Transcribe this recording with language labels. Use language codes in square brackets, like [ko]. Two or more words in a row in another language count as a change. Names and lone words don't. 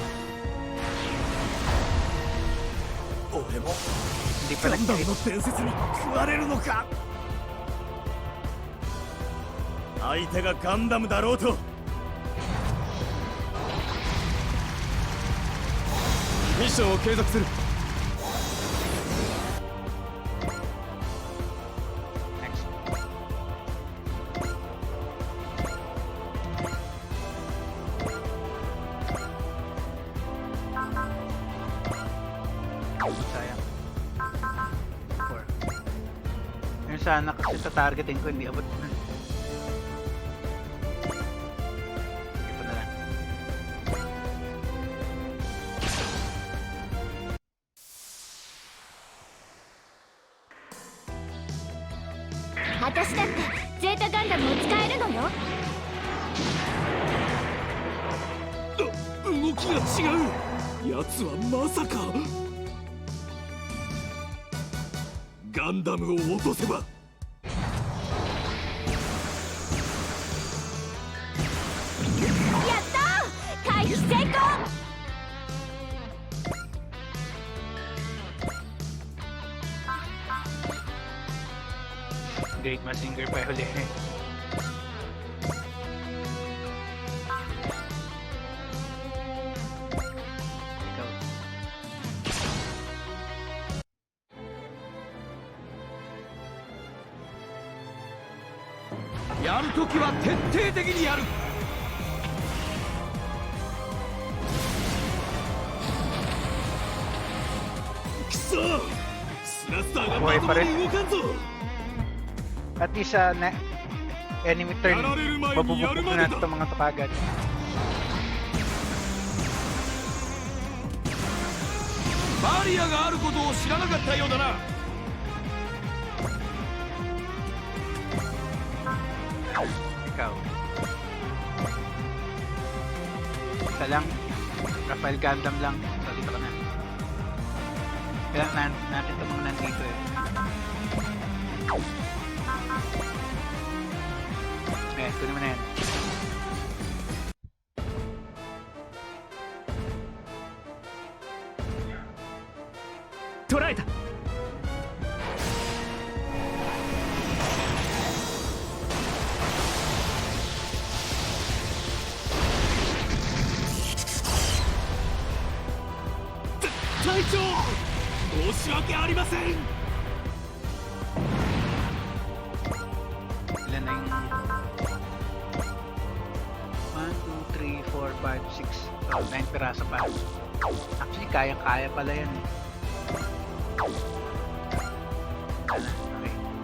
[ja] 俺も [tl] Hindi pa ガンダム nag-hit. [ja] の伝説に食われるのか。相手がガンダムだろうと。ミッションを継続する。 [tl] Next. Sayang. 4. Yun sana kasi tatargetin ko, hindi abot na. Ito na lang. [ja] 私だってゼータガンダムを使えるのよ。動きが違う。奴はまさかガンダムを落とせば。やったー、回避成功。 [tl] Great Mazinger pa huli. Ikaw. [ja] やるときは徹底的にやる。くそ、スラスターがまともに動かんぞ。 [en] At least [tl] na [en] enemy turn, [tl] mabubukok na natin itong mga to kagad. [ja] バリアがあることを知らなかったようだな。 [tl] Ikaw. Isa lang. Rafael Gundam lang. So, dito ka na. Kailangan natin itong mga nandito eh. Kunin mo na yan. [ja] 捕らえた。隊長、申し訳ありません。 [tl] Ilan na yung 1, 2, 3, 4, 5, 6 oh, 9 piraso pa. Actually, kaya-kaya pala yan eh. Wala, okay.